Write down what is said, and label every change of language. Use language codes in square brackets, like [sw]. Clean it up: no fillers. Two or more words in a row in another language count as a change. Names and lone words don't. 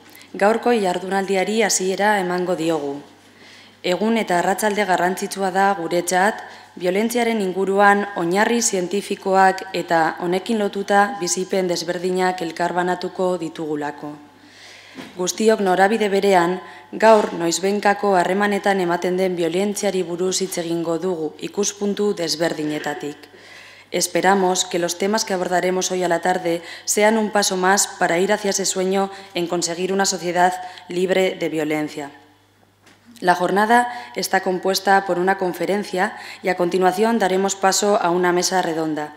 [eu] Gaurko jardunaldiari hasiera emango diogu. Egun eta arratsalde garrantzitsua da guretzat, biolentziaren inguruan oinarri zientifikoak eta honekin lotuta bizipen desberdinak elkarbanatuko ditugulako. Guztiok norabide berean, gaur noizbehinkako harremanetan ematen den biolentziari buruz hitz egingo dugu ikuspuntu desberdinetatik. [es] Esperamos que los temas que abordaremos hoy a la tarde sean un paso más para ir hacia ese sueño en conseguir una sociedad libre de violencia. La jornada está compuesta por una conferencia y a continuación daremos paso a una mesa redonda.